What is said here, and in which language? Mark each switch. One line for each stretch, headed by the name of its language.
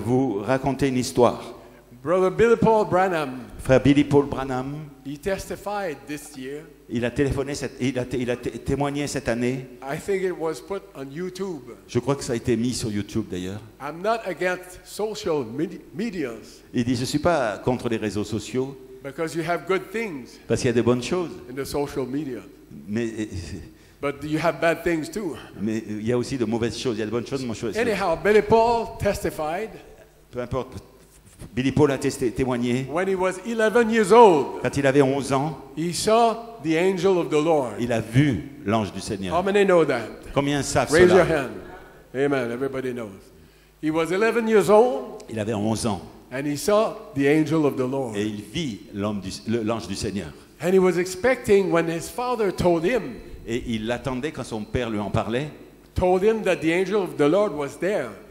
French: vous raconter une histoire.
English: Brother Billy Paul Branham,
French: Frère Billy Paul Branham,
English: he testified this year.
French: il a témoigné cette année.
English: I think it was put on YouTube.
French: Je crois que ça a été mis sur YouTube d'ailleurs.
English: I'm not against social medias
French: Il dit, je ne suis pas contre les réseaux sociaux
English: because you have good things
French: parce qu'il y a de bonnes choses,
English: in the social media,
French: mais
English: but you have bad things too.
French: il y a aussi de mauvaises choses. Il y a de bonnes choses, de mauvaises choses.
English: Anyhow, Billy Paul testified
French: Peu importe. Billy Paul a témoigné.
English: when he was 11 years old,
French: Quand il avait 11 ans,
English: he saw the angel of the Lord.
French: il a vu l'ange du
English: How
French: Seigneur.
English: many know that?
French: Combien savent
English: Raise your
French: cela?
English: hand. Amen. Everybody knows. He was 11 years old
French: Il avait 11 ans
English: and he saw the angel of the Lord.
French: et il vit l'ange du Seigneur.
English: And he was expecting when his father told him
French: Et il l'attendait quand son père lui en parlait.
English: that the angel of the Lord was there.